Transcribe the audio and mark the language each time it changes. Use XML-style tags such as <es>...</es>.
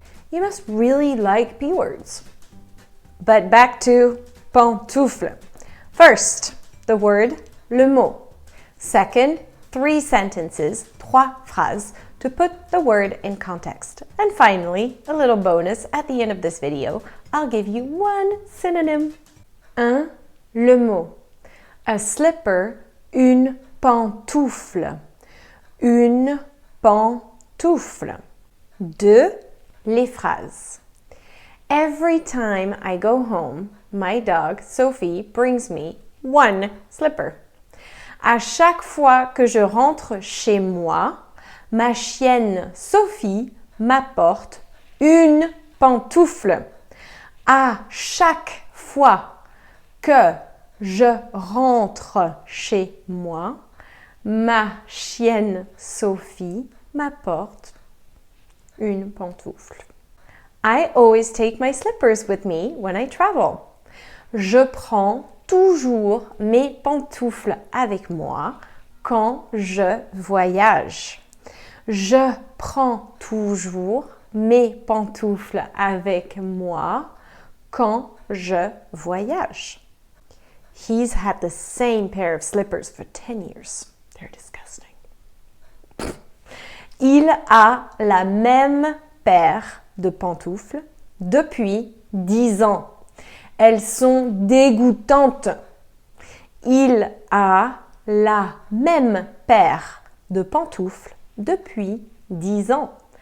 <en>You must really like P words. But back to pantoufle. First, the word,</en> <fr>le mot.</fr> <en>Second, 3 sentences, 3 phrases, to put the word in context. And finally, a little bonus at the end of this video, I'll give you 1 synonym.</en> <fr>1. Le mot.</fr> <en>A slipper,</en> <fr>une pantoufle. Une pantoufle. 2. Les phrases.</fr> <en>Every time I go home, my dog, Sophie, brings me 1 slipper.</en> <fr>À chaque fois que je rentre chez moi, ma chienne Sophie m'apporte une pantoufle. À chaque fois que je rentre chez moi, ma chienne Sophie m'apporte une pantoufle.</fr> <en>I always take my slippers with me when I travel.</en> <fr>Je prends toujours mes pantoufles avec moi quand je voyage. Je prends toujours mes pantoufles avec moi quand je voyage.</fr> <en>He's had the same pair of slippers for 10 years. They're disgusting.</en> <fr>Il a la même paire de pantoufles depuis 10 ans. Elles sont dégoûtantes. Il a la même paire de pantoufles depuis 10 ans.</fr>